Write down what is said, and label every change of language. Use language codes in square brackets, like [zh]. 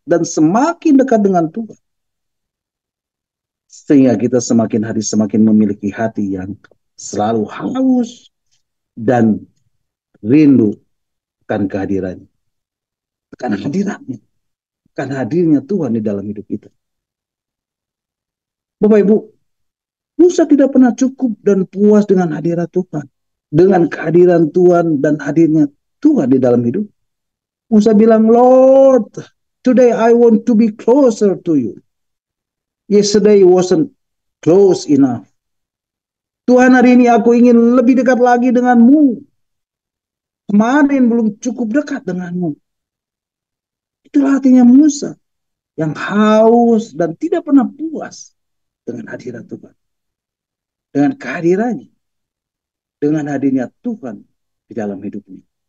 [id] Dan semakin dekat dengan Tuhan. Sehingga kita semakin hari semakin memiliki hati yang selalu haus dan rindu akan kehadirannya. Akan hadiratnya. Akan hadirnya Tuhan di dalam hidup kita. Bapak Ibu, Musa tidak pernah cukup dan puas dengan hadirat Tuhan. Dengan kehadiran Tuhan dan hadirnya Tuhan di dalam hidup. Musa bilang, [en] Lord, today I want to be closer to you. Yesterday wasn't close enough. [id] Tuhan, hari ini aku ingin lebih dekat lagi denganmu. Kemarin belum cukup dekat denganmu. Itulah artinya Musa yang haus dan tidak pernah puas dengan hadirat Tuhan. Dengan kehadirannya. Dengan hadirnya Tuhan di dalam hidupnya.